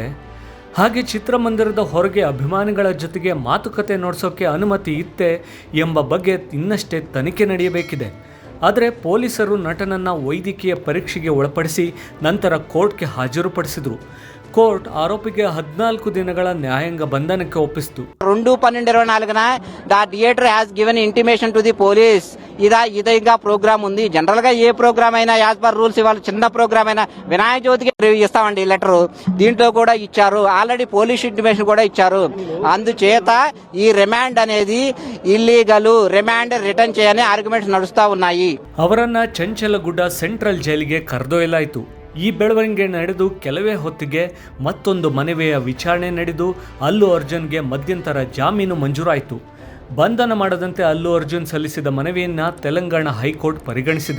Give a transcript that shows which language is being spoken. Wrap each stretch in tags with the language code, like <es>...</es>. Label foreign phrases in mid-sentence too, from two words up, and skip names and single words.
<kn>ಹಾಗೆ ಚಿತ್ರಮಂದಿರದ ಹೊರಗೆ ಅಭಿಮಾನಿಗಳ ಜೊತೆಗೆ ಮಾತುಕತೆ ನಡೆಸೋಕೆ ಅನುಮತಿ ಇತ್ತೆ ಎಂಬ ಬಗ್ಗೆ ಇನ್ನಷ್ಟೇ ತನಿಖೆ ನಡೆಯಬೇಕಿದೆ. ಆದರೆ ಪೊಲೀಸರು ನಟನನ್ನು ವೈದ್ಯಕೀಯ ಪರೀಕ್ಷೆಗೆ ಒಳಪಡಿಸಿ ನಂತರ ಕೋರ್ಟ್ಗೆ ಹಾಜರುಪಡಿಸಿದರು. ಕೋರ್ಟ್ ಆರೋಪಿಗೆ 14 ದಿನಗಳ న్యాయంగా ಬಂಧನಕ್ಕೆ ಒಪ್ಪಿಸಿತು.</kn> <en>2/12/24న the theatre has given intimation to the police.</en> <te>ఇది ఇంకా ప్రోగ్రామ్ ఉంది. జనరల్ గా ఏ ప్రోగ్రామ్ అయినా</te> <en>as per rules</en> <te>ఇవాళ చిన్న ప్రోగ్రామ్ అయినా వినాయక చవితికి రివ్యూ ఇస్తామండి లెటర్. దీంట్లో కూడా ఇచ్చారు, ఆల్రెడీ పోలీస్ ఇంటిమేషన్ కూడా ఇచ్చారు. అందుచేత ఈ రిమాండ్ అనేది ఇల్లీగల్,</te> <en>remand return</en> <te>చేయని ఆర్గ్యుమెంట్స్ నడుస్తా ఉన్నాయి.</te> <kn>ಅವರನ್ನ ಚಂಚಲಗುಡ್ಡ ಸೆಂಟ್ರಲ್ ಜೈಲಿಗೆ ಕರೆದೊಯ್ಯಲಾಯಿತು. ಈ ಬೆಳವಣಿಗೆ ನಡೆದು ಕೆಲವೇ ಹೊತ್ತಿಗೆ ಮತ್ತೊಂದು ಮನವಿಯ ವಿಚಾರಣೆ ನಡೆದು ಅಲ್ಲು ಅರ್ಜುನ್ಗೆ ಮಧ್ಯಂತರ ಜಾಮೀನು ಮಂಜೂರಾಯಿತು. ಬಂಧನ ಮಾಡದಂತೆ ಅಲ್ಲು ಅರ್ಜುನ್ ಸಲ್ಲಿಸಿದ ಮನವಿಯನ್ನು ತೆಲಂಗಾಣ ಹೈಕೋರ್ಟ್ ಪರಿಗಣಿಸಿದೆ.</kn>